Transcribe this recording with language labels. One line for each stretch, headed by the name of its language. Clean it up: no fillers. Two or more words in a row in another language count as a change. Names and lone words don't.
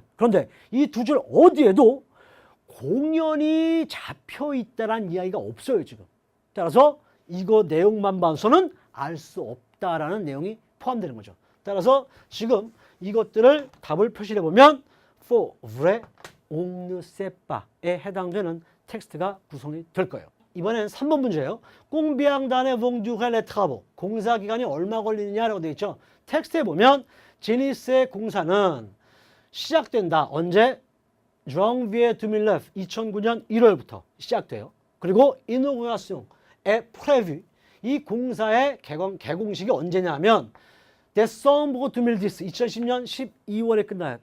Korean: 그런데 이 두 줄 어디에도 공연이 잡혀 있다라는 이야기가 없어요, 지금. 따라서 이거 내용만 봐서는 알 수 없다라는 내용이 포함되는 거죠. 따라서 지금 이것들을 답을 표시해 보면
French: for vrai on ne sait pas
Korean: 에 해당되는 텍스트가 구성이 될 거예요. 이번엔 3번 문제예요.
French: Combien d'années vont durer les travaux?
Korean: 공사 기간이 얼마 걸리느냐라고 되어 있죠. 텍스트에 보면 제니스의 공사는 시작된다. 언제? janvier 2009, 2009년 1월부터 시작돼요. 그리고 inauguration의 prévu, 이 공사의 개공식이 언제냐면 décembre 2010, 2010년 12월에 끝나요.